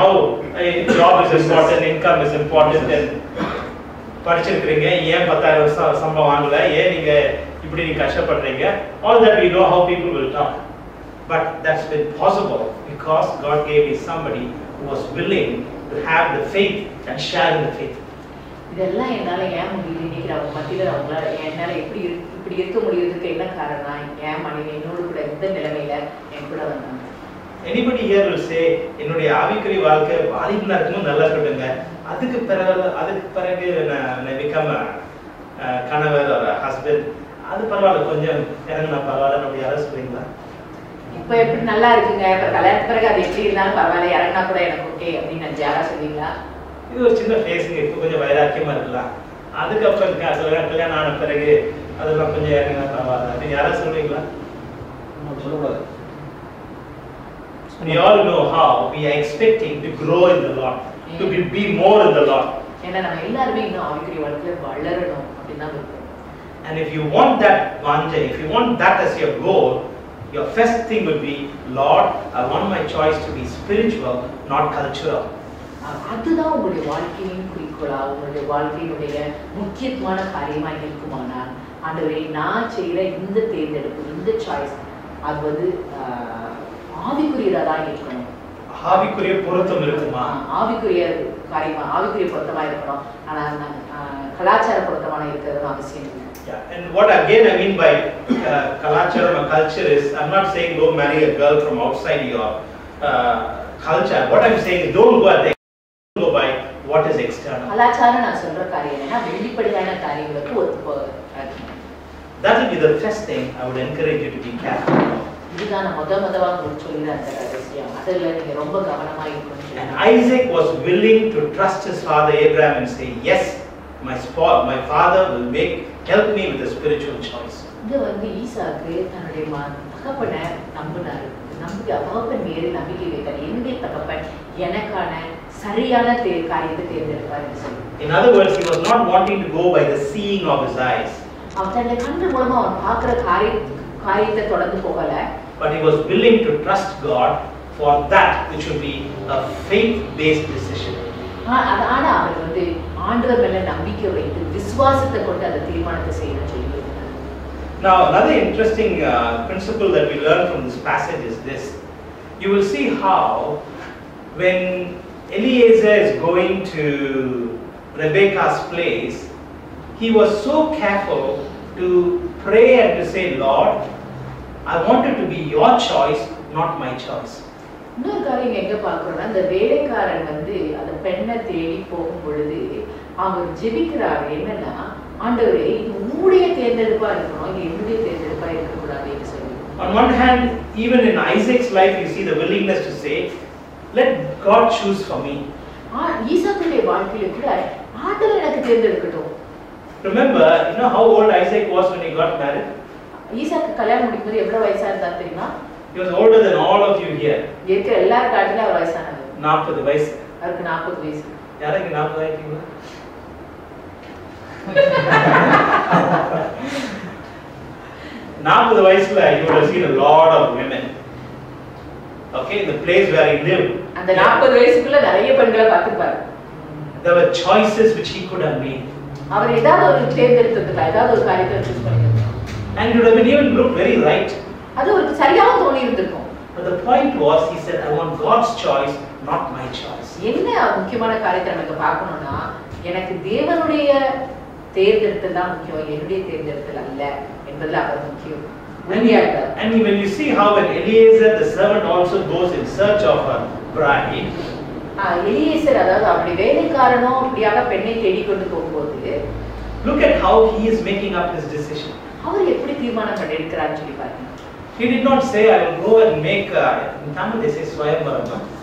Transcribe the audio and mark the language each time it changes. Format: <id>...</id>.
<en>how job is important, income is important.</en> <ta>படிச்சிருக்கீங்க, ஏன் 10,000 சம்பளம் வாங்கல, ஏன் நீங்க இப்படி கஷ்டப்படுறீங்க,</ta> <en>all that we know how people will talk. But that's been possible because God gave me somebody who was willing to have the faith and share in the faith.</en> <ta>இதெல்லாம் என்னால ஏன் முடியல இன்னைக்கு அவங்க மத்தியில அவங்களால என்னால இப்படி இருக்க முடியறதுக்கு என்ன காரணம்? ஏன் மனைவி என்னோட கூட எந்த நிலைமையில என் கூட வந்தாங்க.</ta> <en>Anybody here will say</en> <ta>என்னுடைய ஆவிக்குரிய வாழ்க்கை வாலிபனா இருக்கும்போது நல்லா இருக்கட்டுங்க, அதுக்கு பிறகு நான் become கணவர் ஒரு ஹஸ்பண்ட், அது பரவாயில்ல, கொஞ்சம் இறங்கினா பரவாயில்ல, அப்படி யாரும் சொல்றீங்களா? இப்ப எப்படி நல்லா இருக்குங்க, இப்ப கல்யாணத்துக்கு பிறகு அது எப்படி இருந்தாலும் பரவாயில்ல, இறங்கினா கூட எனக்கு ஓகே அப்படின்னு யாரா சொல்றீங்களா? இது ஒரு சின்ன ஃபேஸுங்க, இப்போ கொஞ்சம் வைராக்கியமா இருக்கலாம், அதுக்கப்புறம் கல்யாணம் ஆன பிறகு அதெல்லாம் கொஞ்சம் இறங்கினா பரவாயில்ல அப்படின்னு யாரா சொல்றீங்களா? சொல்லக்கூடாது.</ta> <en>We all know how we are expecting to grow in the Lord, to be more in the Lord.</en> <ta>ஏன்னா நம்ம எல்லாரும் இன்னும் ஆவிக்குரிய வாழ்க்கையில வளரணும் அப்படினா விருப்பம்.</ta> <en>And if you want that vanja, if you want that as your goal, your first thing would be, Lord, I want my choice to be spiritual, not cultural.</en> <ta>அதுதான் உங்களுடைய வாழ்க்கையின் குறிக்கோளா, உங்களுடைய வாழ்க்கையினுடைய முக்கியமான காரியமா இருக்குமானால், ஆண்டவரே நான் செய்யற இந்த தேர்ந்தெடுப்பு, இந்த சாய்ஸ் அது வந்து ஆவிக்குரியதா இருக்கணும். ஆவிக்குரிய பொருத்தம் இருக்குமா? ஆவிக்குரிய காரியமா, ஆவிக்குரிய பொருத்தமா இருக்கணும். ஆனா கலாச்சார பொருத்தமான இருக்கிறது அவசியம் இல்லை.</ta> <en>And what again I mean by kalacharam or culture is, I'm not saying go marry a girl from outside your culture. What I'm saying is don't go by what is external.</en> <ta>கலாச்சாரம் நான் சொல்ற காரியம் என்னன்னா வெளிப்படையான காரியங்களுக்கு ஒத்துப்போக.</ta> <en>That will be the first thing I would encourage you to be careful of.</en> <ta>இதுதான் நான் முதவா உங்களுக்கு சொல்லிற அந்த ரகசியம். அதுல நீங்க ரொம்ப கவனமா இருக்கணும்.</ta> <en>And Isaac was willing to trust his father Abraham and say, yes, my father will help me with a spiritual choice.</en> <ta>இது வந்து ஈசாக்கு தன்னுடைய தகப்பனை நம்பினார். தகப்பன் மேலே நம்பிக்கை வைத்தார். என்னுடைய தகப்பன் எனக்கான சரியான காரியத்தை தேர்ந்தெடுப்பார் என்று சொல்லி.</ta> <en>In other words, he was not wanting to go by the seeing of his eyes.</en> <ta>அவன் தன்னுடைய கண்கள் மூலமா அவன் பார்க்கிற காரியத்தை தொடர்ந்து போகல.</ta> <en>But he was willing to trust God for that which would be a faith-based decision.</en> <ta>ஆனா அவர் வந்து ஆண்டவர் மேல நம்பிக்கை வைத்து விசுவாசத்தை கொண்டு அந்த தீர்மானத்தை செய்யணும் சொல்லி.</ta> <en>Now another interesting principle that we learn from this passage is this. You will see how when Eliezer is going to Rebekah's place, he was so careful to pray and to say, Lord, I want it to be your choice, not my choice.</en> <ta>இன்னொரு காரியம் எங்க பார்க்கிறோம்னா, அந்த வேலைக்காரன் வந்து அந்த பெண்ணை தேடி போகும் பொழுது அவர் ஜெபிக்கிறார் என்னன்னா, ஆண்டவரே இது உம்முடைய தேர்ந்தெடுப்பா இருக்கணும், இது என்னுடைய தேர்ந்தெடுப்பா இருக்கக்கூடாதுன்னு சொல்லி.</ta> <en>On one hand, even in Isaac's life, you see the willingness to say, let God choose for me.</en> <ta>ஈசாக்குடைய வாழ்க்கையில கூட ஆண்டவர் எனக்கு தேர்ந்தெடுக்கட்டும்.</ta> <en>Remember, you know how old Isaac was when he got married?</en> <ta>ஈசாக்கு கல்யாணம் முடிக்கும்போது எவ்வளவு வயசா இருந்தா தெரியுமா?</ta> <en>He was older than all of you here.</en> <ta>இருக்கிற எல்லாரும் காட்டில அவர் வயசானவர். 40 வயசு. அவருக்கு 40 வயசு. யாருக்கு 40 ஆயிட்டீங்களா?</ta> <en>40 வயசுல you would have seen a lot of women. Okay, in the place where he lived.</en> <ta>அந்த 40 வயசுக்குள்ள நிறைய பெண்களை பார்த்திருப்பார்.</ta> <en>There were choices which he could have made.</en> <ta>அவர் ஏதாவது ஒரு தேர்ந்தெடுத்திருக்கலாம், ஏதாவது ஒரு காரியத்தை சூஸ் பண்ணிருக்கலாம்.</ta> <en>And it would have been even looked very right.</en> <ta>அது ஒரு சரியான தோணி இருந்திருக்கும்.</ta> <en>But the point was, he said, I want God's choice, not my choice.</en> <ta>என்ன முக்கியமான காரியத்தை நமக்கு பார்க்கணும்னா, எனக்கு தேவனுடைய தேர்ந்தெடுத்தல் தான் முக்கியம், என்னுடைய தேர்ந்தெடுத்தல் அல்ல என்பதுல அவர் முக்கியம்.</ta> <en>And when you see how when Eliezer the servant also goes in search of a bride,</en> <ta>Eliezer அதாவது அவருடைய வேலைக்காரனோ அப்படியாக பெண்ணை தேடிக்கொண்டு போகும்போது,</ta> <en>look at how he is making up his decision.</en> <ta>அவர் எப்படி தீர்மானம் பண்ணிருக்கிறான்னு சொல்லி பாருங்க.</ta> <en>He did not say, I will go and make in Tamil they say swayamvaram.</en>